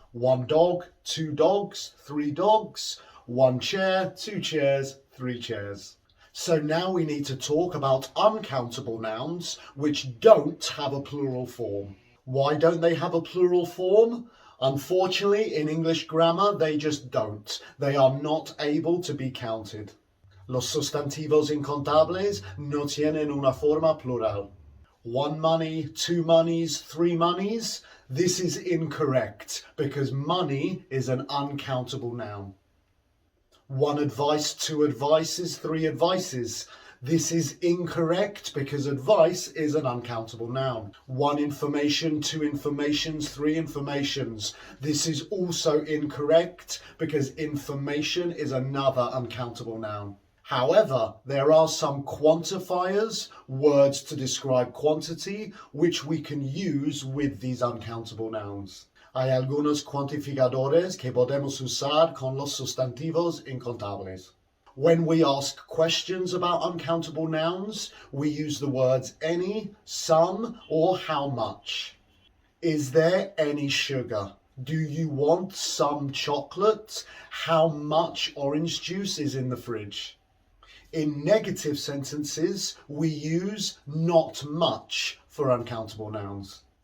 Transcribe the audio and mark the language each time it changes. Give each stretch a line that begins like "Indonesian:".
English: 1 dog, 2 dogs, 3 dogs. 1 chair, 2 chairs, 3 chairs. So now we need to talk about uncountable nouns which don't have a plural form. Why don't they have a plural form? Unfortunately, in English grammar, they just don't. They are not able to be counted.
Spanish: Los sustantivos incontables no tienen una forma plural.
English: 1 money, 2 monies, 3 monies. This is incorrect because money is an uncountable noun. 1 advice, 2 advices, 3 advices. This is incorrect because advice is an uncountable noun. 1 information, 2 informations, 3 informations. This is also incorrect because information is another uncountable noun. However, there are some quantifiers, words to describe quantity, which we can use with these uncountable nouns.
Spanish: Hay algunos cuantificadores que podemos usar con los sustantivos incontables.
English: When we ask questions about uncountable nouns, we use the words any, some, or how much. Is there any sugar? Do you want some chocolate? How much orange juice is in the fridge? In negative sentences, we use not much for uncountable nouns.